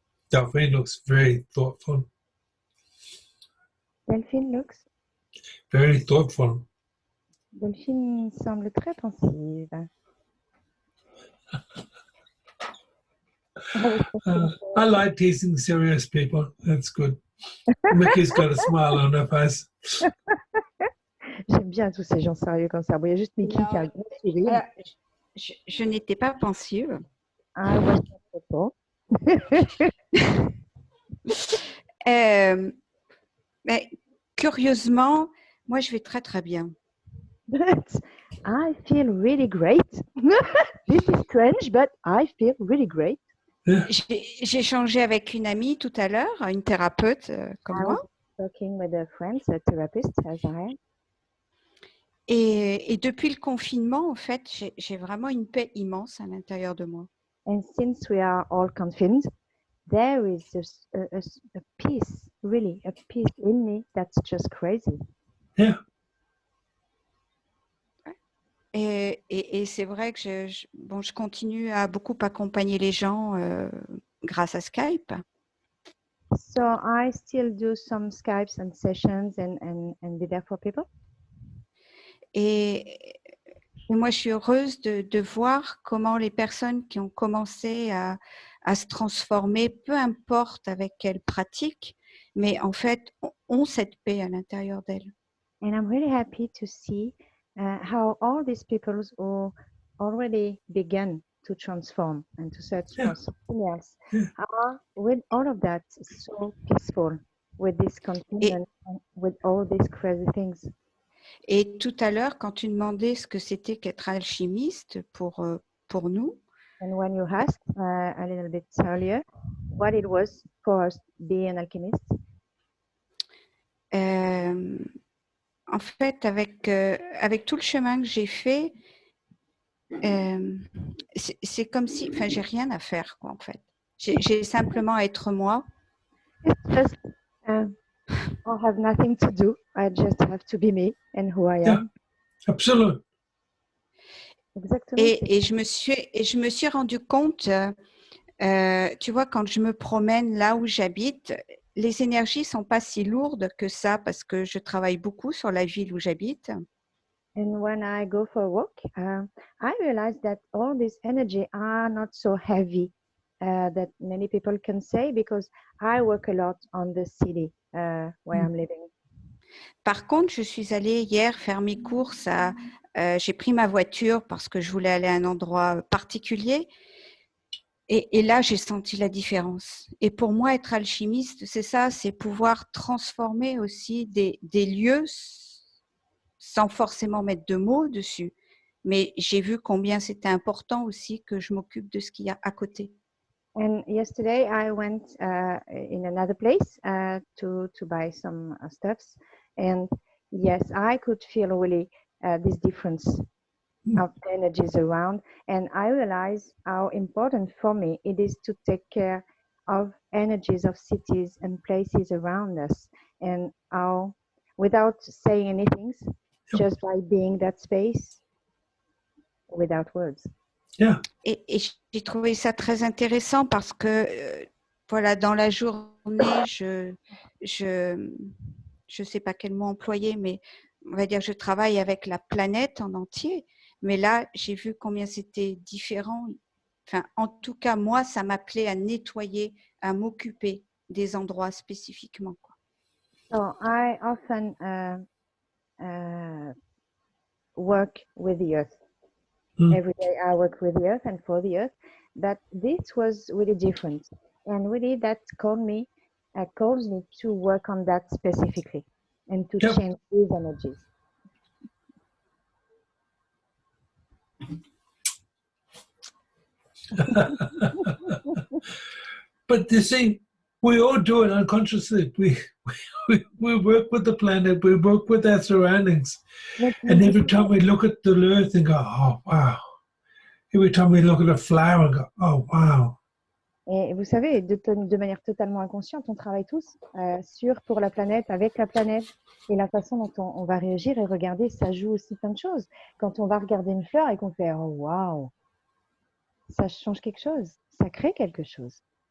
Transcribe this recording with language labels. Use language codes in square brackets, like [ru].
[en] Delphine looks very thoughtful. Delphine looks. Very thoughtful. [fr] Delphine semble très pensive. [en] I like teasing serious people. That's good. Mickey's got a smile on her face. [fr] J'aime bien tous ces gens sérieux comme ça. Bon, il y a juste Mickey qui a un gros sourire. Je n'étais pas pensive. Ah, ouais, je sais pas. Mais curieusement, moi, je vais très, très bien. [en] But I feel really great. This is strange, but I feel really great. [fr] J'ai échangé avec une amie tout à l'heure, une thérapeute comme [en] I [fr] moi. [en] was talking with a friend, a therapist, as I am. [fr] Et depuis le confinement, en fait, j'ai vraiment une paix immense à l'intérieur de moi. [en] And since we are all confined, there is a peace, really, a peace in me that's just crazy. Yeah. [fr] Et c'est vrai que bon, je continue à beaucoup accompagner les gens grâce à Skype. [en] So I still do some Skypes and sessions and be there for people. [fr] Et moi, je suis heureuse de voir comment les personnes qui ont commencé à se transformer, peu importe avec quelle pratique, mais en fait, ont cette paix à l'intérieur d'elles. [en] And I'm really happy to see how all these people who already began to transform and to search Yeah. for something else Yeah. are, with all of that, so peaceful with this contentment and with all these crazy things. [fr] Et tout à l'heure, quand tu demandais ce que c'était qu'être alchimiste pour nous, [en] And when you asked a little bit earlier what it was for us being an alchemist, [fr] en fait, avec tout le chemin que j'ai fait, c'est comme si, enfin, j'ai rien à faire, quoi, en fait. J'ai simplement à être moi. [en] it's just I have nothing to do. I just have to be me and who I Yeah. am. Absolutely. [fr] Exactement. c'est Et je me suis rendu compte, tu vois, quand je me promène là où j'habite, les énergies sont pas si lourdes que ça parce que je travaille beaucoup sur la ville où j'habite. [en] And when I go for a walk, I realize that all this energy are not so heavy that many people can say because I work a lot on the city where I'm living. [fr] Par contre, je suis allée hier faire mes courses. J'ai pris ma voiture parce que je voulais aller à un endroit particulier. Et là, j'ai senti la différence. Et pour moi, être alchimiste, c'est ça, c'est pouvoir transformer aussi des lieux sans forcément mettre de mots dessus. Mais j'ai vu combien c'était important aussi que je m'occupe de ce qu'il y a à côté. [en] And yesterday I went in another place to buy some stuffs. And yes, I could feel really this difference of energies around. And I realized how important for me it is to take care of energies of cities and places around us. And how, without saying anything, just by being that space without words. Yeah. [fr] Et j'ai trouvé ça très intéressant parce que, voilà, dans la journée, je sais pas quel mot employer, mais on va dire je travaille avec la planète en entier. Mais là, j'ai vu combien c'était différent. Enfin, en tout cas, moi, ça m'appelait à nettoyer, à m'occuper des endroits spécifiquement, quoi. [en] So I often work with the earth. Every day I work with the earth and for the earth, but this was really different. And really that calls me to work on that specifically and to Yep. change these energies. But you see, we all do it unconsciously. We work with the planet, we work with our surroundings. And every time we look at the earth and go, oh, wow. Every time we look at a flower and go, oh, wow. [fr] Et vous savez, de manière totalement inconsciente, on travaille tous pour la planète, avec la planète. Et la façon dont on va réagir et regarder, ça joue aussi plein de choses. Quand on va regarder une fleur et qu'on fait « Oh, wow !» ça change quelque chose, ça crée quelque chose.